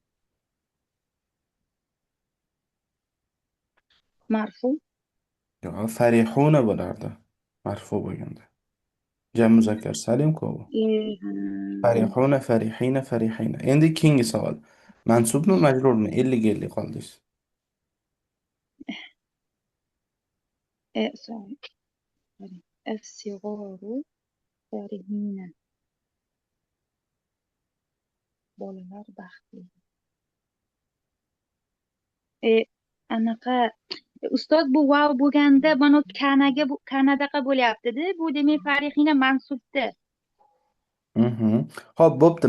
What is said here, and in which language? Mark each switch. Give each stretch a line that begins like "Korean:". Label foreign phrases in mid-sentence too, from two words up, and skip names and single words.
Uzbek: marfu. Yo'q, farihuna bo'lardi. Marfu bo'lganda. Jam muzakkar salim-ku bu. Farihuna, farihina, farihina. Endi keyingi savol. Mansubmi, majrurmi? 50-50 qoldingiz. Sorry.
Arabic: الصغار فرحين.
Uzbek: Bolalar baxtli. Anaqa ustoz, bu vav bo'lganda mana kanadaqa bo'lyapti-da. Bu demak farihina mansubda. Mhm. Xo'p, bo'pti.